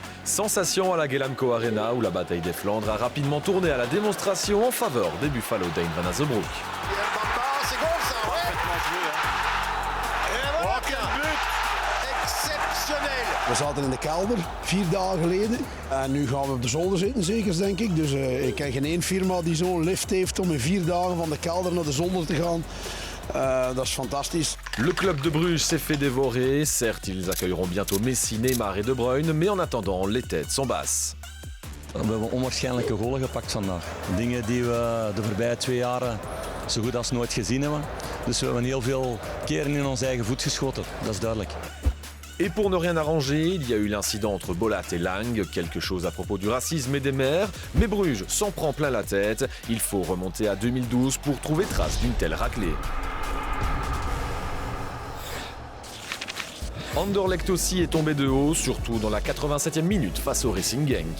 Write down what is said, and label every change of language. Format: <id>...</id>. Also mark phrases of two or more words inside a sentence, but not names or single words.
<fr>Sensation à la Ghelamco Arena où la bataille des Flandres a rapidement tourné à la démonstration en faveur des Buffalo Dane van Azebroek. C'est goal ça, ouais. Parfaitement joué, hè. Et voilà, quel but exceptionnel.</fr> <nl>We zaten in de kelder 4 dagen geleden en nu gaan we op de zolder zitten zeker denk ik. Dus ik ken geen één firma die zo'n lift heeft om in 4 dagen van de kelder naar de zolder te gaan. Dat is fantastisch.</nl> <fr>Le club de Bruges s'est fait dévorer. Certes, ils accueilleront bientôt Messi, Neymar et De Bruyne, mais en attendant, les têtes sont basses.</fr> <nl>We hebben onwaarschijnlijke golen gepakt vandaag. Dingen die we de voorbije 2 jaren zo goed als nooit gezien hebben. Dus we hebben heel veel keren in ons eigen voet geschoten, dat is duidelijk.</nl> <fr>Et pour ne rien arranger, il y a eu l'incident entre Bolat et Lang, quelque chose à propos du racisme et des mères, mais Bruges s'en prend plein la tête. Il faut remonter à 2012 pour trouver trace d'une telle raclée. Anderlecht aussi est tombé de haut, surtout dans la 87e minute face au Racing Genk.</fr>